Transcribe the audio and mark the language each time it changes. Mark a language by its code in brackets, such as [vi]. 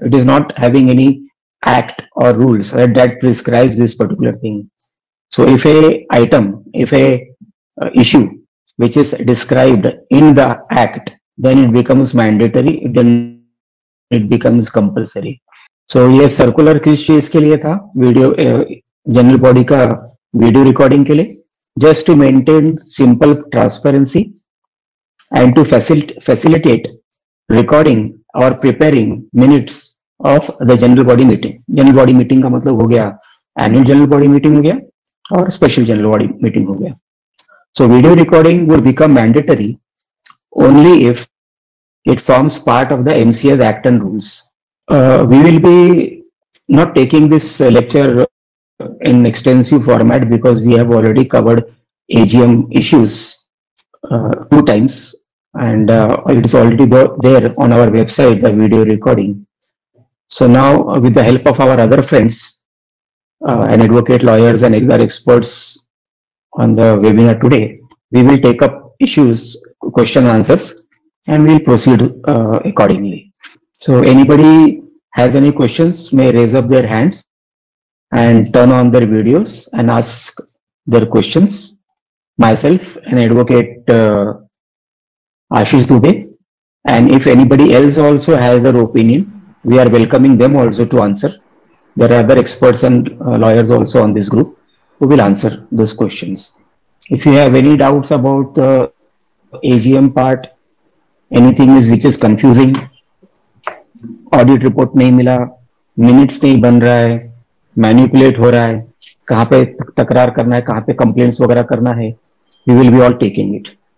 [en] It is not having any act or rules that prescribes this particular thing. So if a issue which is described in the act, then it becomes mandatory, then it becomes compulsory. [hi] So ये circular किस चीज के लिए था? Video general body का video recording के लिए, [en] just to maintain simple transparency and to facilitate recording or preparing minutes of the general body meeting. [hi] General body meeting का मतलब हो गया एनुअल जनरल बॉडी मीटिंग हो गया और स्पेशल जनरल बॉडी मीटिंग हो गया। [en] So video recording would become mandatory only if it forms part of the MCS Act and rules. We will be not taking this lecture in extensive format because we have already covered AGM issues 2 times, and it is already there on our website, the video recording. So now, with the help of our other friends, and advocate, lawyers, and other experts on the webinar today, we will take up issues, question answers, and we'll proceed accordingly. So anybody has any questions may raise up their hands and turn on their videos and ask their questions. Myself and advocate Ashish Dubey, and if anybody else also has their opinion, we are welcoming them also to answer. There are other experts and lawyers also on this group who will answer those questions. If you have any doubts about the AGM part, anything which is confusing, [hi] audit report नहीं मिला, minutes नहीं बन रहा है, manipulate हो रहा है, कहाँ पे तकरार करना है, कहाँ पे कंप्लेंट्स वगैरह करना है, [en] We will be all taking it.